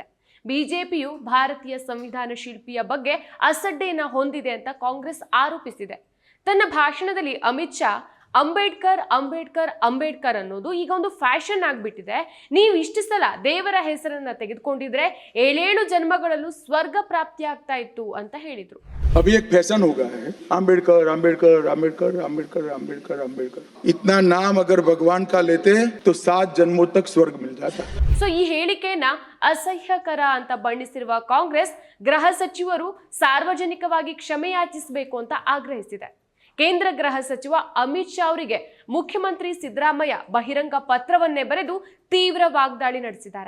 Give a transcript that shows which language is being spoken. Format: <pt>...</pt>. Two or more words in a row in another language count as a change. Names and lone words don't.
<kn>ಬಿಜೆಪಿಯು ಭಾರತೀಯ ಸಂವಿಧಾನ ಶಿಲ್ಪಿಯ ಬಗ್ಗೆ ಅಸಡ್ಡೆಯನ್ನು ಹೊಂದಿದೆ ಅಂತ ಕಾಂಗ್ರೆಸ್ ಆರೋಪಿಸಿದೆ. ತನ್ನ ಭಾಷಣದಲ್ಲಿ ಅಮಿತ್ ಶಾ ಅಂಬೇಡ್ಕರ್ ಅಂಬೇಡ್ಕರ್ ಅಂಬೇಡ್ಕರ್ ಅನ್ನೋದು ಈಗ ಒಂದು ಫ್ಯಾಷನ್ ಆಗ್ಬಿಟ್ಟಿದೆ. ನೀವು ಇಷ್ಟು ಸಲ ದೇವರ ಹೆಸರನ್ನ ತೆಗೆದುಕೊಂಡಿದ್ರೆ 7 ಜನ್ಮಗಳಲ್ಲೂ ಸ್ವರ್ಗ ಪ್ರಾಪ್ತಿ ಆಗ್ತಾ ಇತ್ತು ಅಂತ ಹೇಳಿದ್ರು.</kn> <hi>अभी एक फैशन हो गया है, आम्बेडकर आम्बेडकर आम्बेडकर आम्बेडकर आम्बेडकर आम्बेडकर। इतना नाम अगर भगवान का लेते तो 7 जन्मों तक स्वर्ग मिल जाता।</hi> <kn>ಸೊ ಈ ಹೇಳಿಕೆಯನ್ನ ಅಸಹ್ಯಕರ ಅಂತ ಬಣ್ಣಿಸಿರುವ ಕಾಂಗ್ರೆಸ್ ಗೃಹ ಸಚಿವರು ಸಾರ್ವಜನಿಕವಾಗಿ ಕ್ಷಮೆ ಯಾಚಿಸಬೇಕು ಅಂತ ಆಗ್ರಹಿಸಿದೆ. ಕೇಂದ್ರ ಗೃಹ ಸಚಿವ ಅಮಿತ್ ಶಾ ಅವರಿಗೆ ಮುಖ್ಯಮಂತ್ರಿ ಸಿದ್ದರಾಮಯ್ಯ ಬಹಿರಂಗ ಪತ್ರವನ್ನೇ ಬರೆದು ತೀವ್ರ ವಾಗ್ದಾಳಿ ನಡೆಸಿದ್ದಾರೆ.</kn>